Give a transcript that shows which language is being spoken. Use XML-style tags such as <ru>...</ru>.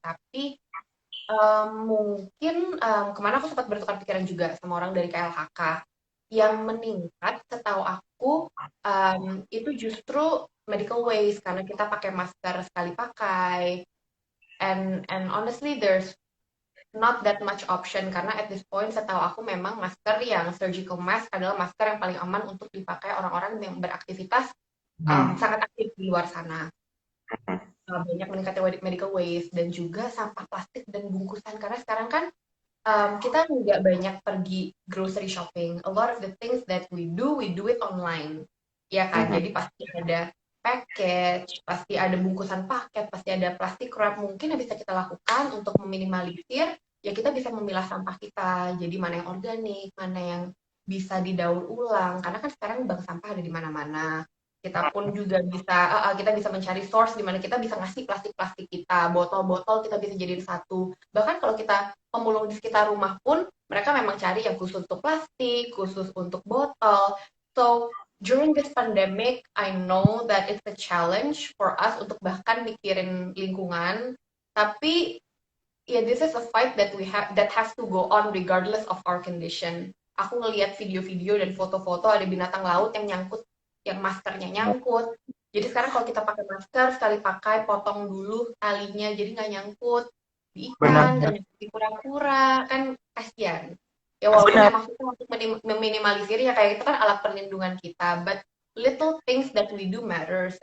<id>Tapi mungkin kemana aku sempat bertukar pikiran juga sama orang dari KLHK yang meningkat setahu aku itu justru medical waste karena kita pakai masker sekali pakai</id> <en>and honestly there's not that much option</en> <id>karena at this point setahu aku memang masker yang surgical mask adalah masker yang paling aman untuk dipakai orang-orang yang beraktivitas sangat aktif di luar sana. Banyak meningkatnya medical waste dan juga sampah plastik dan bungkusan karena sekarang kan kita nggak banyak pergi grocery shopping.</id> <en>A lot of the things that we do it online,</en> <id>ya kan? Jadi pasti ada package, pasti ada bungkusan paket, pasti ada plastik wrap. Mungkin yang bisa kita lakukan untuk meminimalisir, ya kita bisa memilah sampah kita. Jadi mana yang organik, mana yang bisa didaur ulang. Karena kan sekarang bank sampah ada di mana-mana. Kita pun juga kita bisa mencari source di mana kita bisa ngasih plastik-plastik kita, botol-botol kita bisa jadiin satu. Bahkan kalau kita pemulung di sekitar rumah pun, mereka memang cari yang khusus untuk plastik, khusus untuk botol.</id> <en>So, during this pandemic, I know that it's a challenge for us</en> <id>untuk bahkan mikirin lingkungan, tapi</id> <en>this is a fight that we have that has to go on regardless of our condition.</en> <id>aku ngelihat video-video dan foto-foto ada binatang laut yang nyangkut, yang maskernya nyangkut. Jadi sekarang kalau kita pakai masker, sekali pakai potong dulu talinya, jadi nggak nyangkut di ikan, nggak Benar. nyangkut di kura-kura, kan kasihan. Ya walaupun Benar. emang kita untuk meminimalisir ya kayak itu kan alat perlindungan kita,</id> <en>but little things that we do matters.</en>